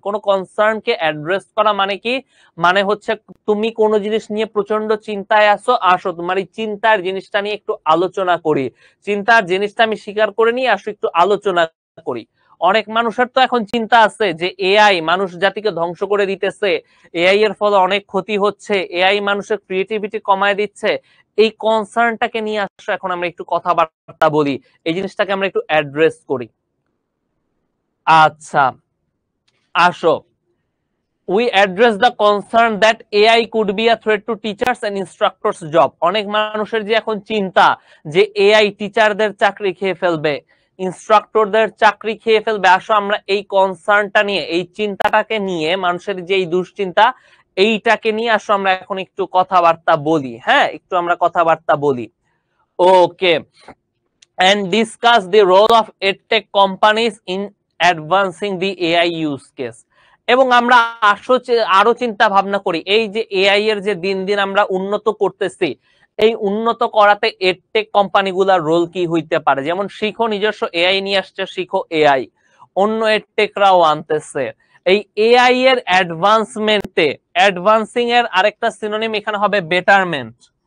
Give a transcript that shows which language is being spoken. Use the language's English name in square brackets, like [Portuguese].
[Bangla] কোন কনসার্নকে অ্যাড্রেস করা মানে কি, মানে হচ্ছে তুমি কোন জিনিস নিয়ে প্রচন্ড চিন্তায় আছো, আসো তোমার এই চিন্তার জিনিসটা নিয়ে একটু আলোচনা করি, চিন্তার জিনিসটা আমি স্বীকার করে নিয়ে আসো একটু আলোচনা করি। অনেক মানুষের তো এখন চিন্তা আছে যে এআই মানুষ জাতিকে ধ্বংস করে দিতেছে, এআই এর ফলে অনেক ক্ষতি হচ্ছে, এআই মানুষের ক্রিয়েটিভিটি কমায় দিচ্ছে। এই কনসার্নটাকে নিয়ে আসো এখন আমরা একটু কথাবার্তা বলি, এই জিনিসটাকে আমরা একটু অ্যাড্রেস করি। আচ্ছা আসো, [English] we address the concern that AI could be a threat to teachers and instructors job। [Bangla] অনেক মানুষের যে এখন চিন্তা যে এআই টিচারদের চাকরি খেয়ে ফেলবে, ইনস্ট্রাক্টরদের চাকরি খেয়ে ফেলবে, আসো আমরা এই কনসার্নটা নিয়ে, এই চিন্তাটাকে নিয়ে, মানুষের যে এই দুশ্চিন্তা, এইটাকে নিয়ে আসো আমরা এখন একটু কথাবার্তা বলি। হ্যাঁ, একটু আমরা কথাবার্তা বলি। [English] Okay, and discuss the role of edtech companies in advancing the AI use case। [Bangla] এবং আমরা আরো চিন্তা ভাবনা করি, এই যে এআই এর যে দিন দিন আমরা উন্নত করতেছি, এই উন্নত করাতে এডটেক কোম্পানিগুলোর রোল কি হইতে পারে। যেমন শিখো নিজস্ব এআই নিয়ে আসছে, শিখো এআই, অন্য এডটেকরাও আনতেছে। এই এআই এর অ্যাডভান্সমেন্টে, অ্যাডভান্সিং এর আরেকটা সিনোনিম এখানে হবে বেটারমেন্ট।